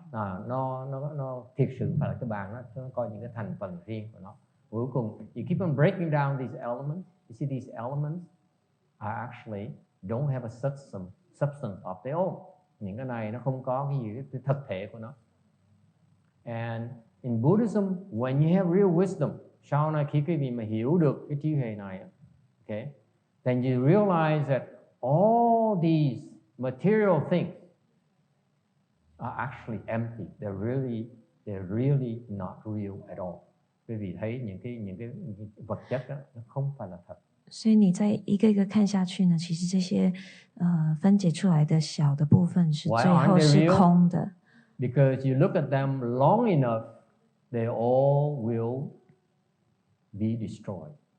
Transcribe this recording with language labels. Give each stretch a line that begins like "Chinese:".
Vietnamese: nó thiệt sự phải là cái bàn, nó có những cái thành phần riêng của nó. Cuối cùng
English: you keep on breaking down these elements. You see these elements are actually don't have a substance of their own.
Vietnamese: Những cái này nó không có cái gì cái thực thể của nó.
English: And in Buddhism, when you have real wisdom,
Vietnamese: sau này khi quý vị mà hiểu được cái trí huệ này,
English: okay, then you realize that all these material things are actually empty. They're really not real at all.
Vietnamese: Quý vị thấy những cái vật chất đó, nó không phải là thật.
Chinese: 所以你在一个一个看下去呢，其实这些分解出来的小的部分是最后是空的。
English: Because you look at them long enough, they all will be destroyed.